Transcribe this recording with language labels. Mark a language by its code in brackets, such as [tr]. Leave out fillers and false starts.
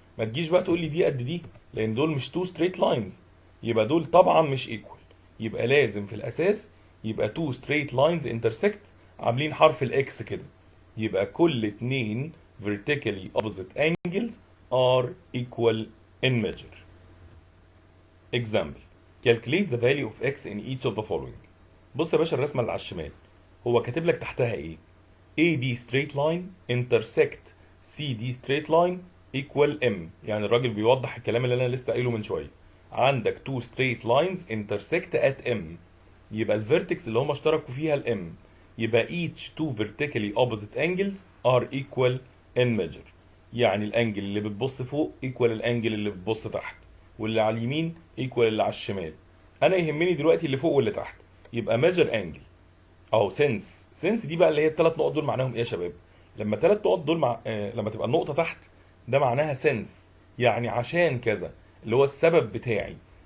[ar] ما تجيش بقى تقول لي دي قد دي، لان دول مش تو ستريت لاينز، يبقى دول طبعا مش ايكوال. يبقى لازم في الاساس يبقى تو ستريت لاينز انترسكت عاملين حرف الاكس كده، يبقى كل اتنين [en] vertically opposite angles are equal in measure. Example: calculate the value of x in each of the following. [ar] بص يا باشا الرسمه اللي على الشمال هو كاتب لك تحتها ايه؟ [en] AB straight line intersect CD straight line equal M. [ar] يعني الراجل بيوضح الكلام اللي انا لسه قايله من شويه. [en] عندك two straight lines intersect at M، [ar] يبقى الفيرتكس اللي هم اشتركوا فيها الام، يبقى [en] each two vertically opposite angles are equal in measure. [ar] يعني الانجل اللي بتبص فوق equal الانجل اللي بتبص تحت، واللي على اليمين equal اللي على الشمال. انا يهمني دلوقتي اللي فوق واللي تحت، يبقى [en] measure angle [ar] اهو سنس دي بقى اللي هي الثلاث نقط دول معناهم ايه يا شباب؟ لما الثلاث نقط دول لما تبقى النقطه تحت ده معناها سنس، يعني عشان كذا اللي هو السبب بتاعي.